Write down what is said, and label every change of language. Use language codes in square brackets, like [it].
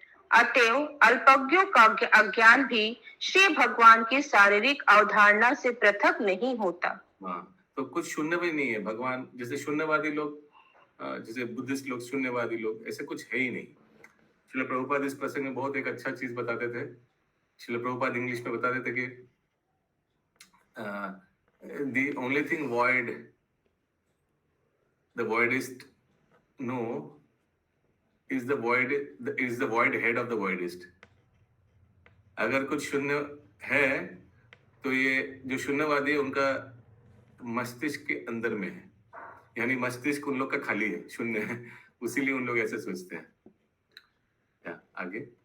[hi] अतएव अल्पज्ञों का अज्ञान भी श्री भगवान की शारीरिक अवधारणा से पृथक नहीं होता. हाँ, तो कुछ शून्य भी नहीं है भगवान. जैसे शून्यवादी लोग, जैसे बुद्धिस्ट लोग शून्यवादी लोग, ऐसे कुछ है ही नहीं. श्रील प्रभुपाद इस प्रसंग में बहुत एक अच्छा चीज बताते थे. श्रील प्रभुपाद इंग्लिश में बताते थे कि [en] the only thing the voidist know is the void head of the voidist. [hi] अगर कुछ शून्य है तो ये जो शून्यवादी है उनका मस्तिष्क के अंदर में है, यानी मस्तिष्क उन लोग का खाली है, शून्य है, उसीलिए उन लोग ऐसे सोचते हैं। आगे,